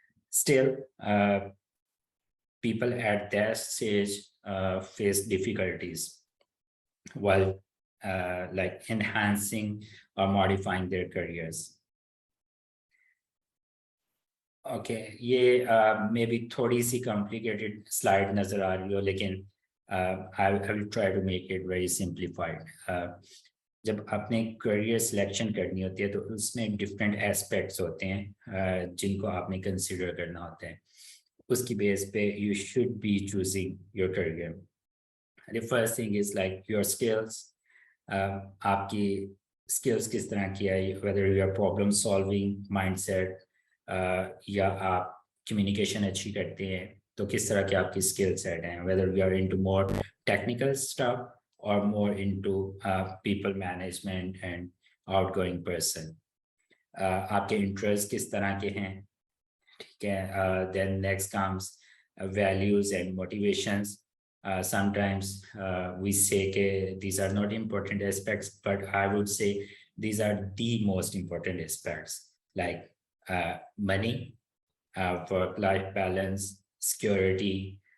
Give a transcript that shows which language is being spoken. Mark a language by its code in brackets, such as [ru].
[en] Still, people at that stage face difficulties while like enhancing or modifying their careers. Okay, [hi] ये [en] maybe [hi] थोड़ी सी [en] complicated slide [hi] नजर आ रही हो, लेकिन [en] I will try to make it very simplified. [hi] जब आपने career selection करनी होती है तो उसमें different aspects होते हैं जिनको आपने consider करना होता है. उसकी base पे [en] you should be choosing your career. The first thing is like your skills. [hi] आपकी skills किस तरह की है, [en] whether you are problem solving mindset [hi] या आप communication अच्छी करते हैं तो किस तरह के आपकी skill set हैं, [en] whether we are into more technical stuff or more into people management and outgoing person. [hi] आपके interest किस तरह के हैं, ठीक है. [en] Then next comes values and motivations. Sometimes we say that these are not important aspects, but I would say these are the most important aspects, like money, work-life balance, security.